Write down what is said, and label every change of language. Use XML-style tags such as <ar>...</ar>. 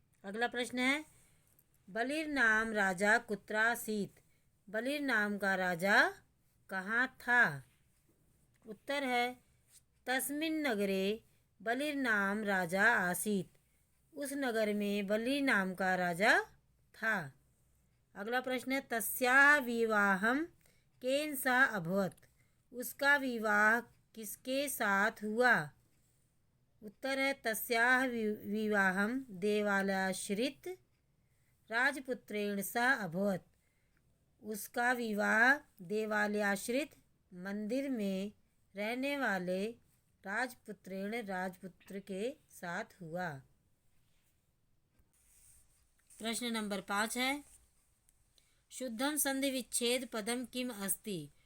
<hi>अगला प्रश्न है</hi> <sa>बलिर नाम राजा कुत्र आसीत्।</sa> <hi>बलिर नाम का राजा कहाँ था? उत्तर है</hi> <sa>तस्मिन् नगरे बलिर नाम राजा आसीत्।</sa> <hi>उस नगर में बलि नाम का राजा था। अगला प्रश्न है</hi> <sa>तस्याः विवाहं केन सह अभवत।</sa> <hi>उसका विवाह किसके साथ हुआ? उत्तर है</hi> <sa>तस्याः विवाहं देवालयाश्रित राजपुत्रेण सह अभवत।</sa> <hi>उसका विवाह देवालयाश्रित मंदिर में रहने वाले राजपुत्रेण राजपुत्र के साथ हुआ। प्रश्न नंबर 5 है</hi> <sa>शुद्धम संधि विच्छेद पदम किम अस्ति।</sa>